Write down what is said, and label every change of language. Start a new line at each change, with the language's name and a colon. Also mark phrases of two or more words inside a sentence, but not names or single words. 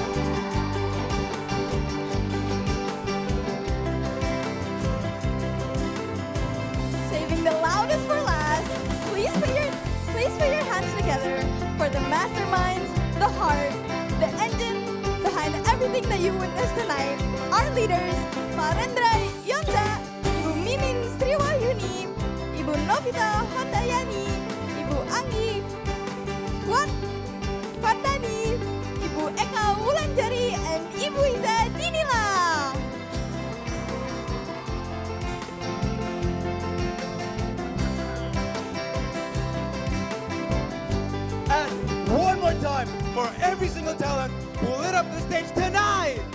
English: Saving the loudest for last, please put your hands together for the masterminds, the heart, the engine behind everything that you witnessed tonight. Our leaders, Pak Rendra Yonda, Ibu Minin Sriwayuni, Ibu Novita Handayani, Ibu Anggi Wardani, Ibu Eka Wulandari, and Ibu Iza Dinila. And one more time for every single talent who lit up the stage tonight.